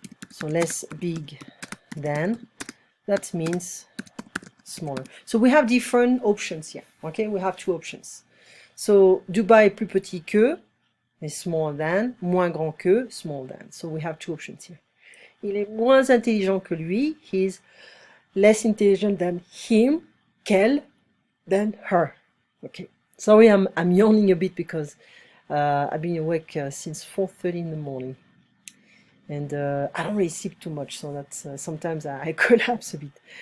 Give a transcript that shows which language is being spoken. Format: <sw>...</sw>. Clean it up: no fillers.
<en>So less big than, that means smaller. So we have different options here. Okay? We have two options.</en> <fr>So Dubai est plus petit que,</fr> <en>is smaller than,</en> <fr>moins grand que,</fr> <en>small than.</en> <fr>So we have two options here. Il est moins intelligent que lui.</fr> <en>He's less intelligent than him,</en> <fr>qu'elle,</fr> <en>than her. Okay. Sorry, I'm yawning a bit because I've been awake since 4:30 in the morning. And I don't really sleep too much, so that's sometimes I collapse a bit.</en>